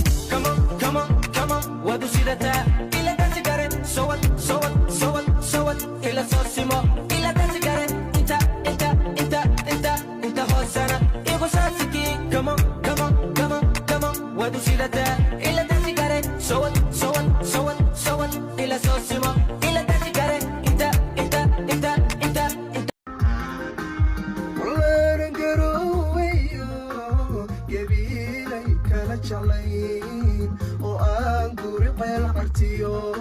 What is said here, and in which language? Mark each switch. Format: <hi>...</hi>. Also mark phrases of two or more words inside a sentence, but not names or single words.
<en>Come on, come on, come on,</en> <so>waad u sidataa. Ila dansi kare, soo wad, soo wad, soo wad, soo wad. Ila soo simo, ila dansi kare. Inta, inta, inta, inta, inta hoosana. Igu soo siki.</so> <en>Come on, come on, come on, come on,</en> <so>waad u sidataa. Ila dansi kare, soo wad, soo wad, soo wad, soo wad. Ila soo simo, ila dansi kare. Inta, inta, inta, inta, inta. Walaanan garoowayo, gabiilay kala jeclayn, oo aan guri ceel cartiyo.</so>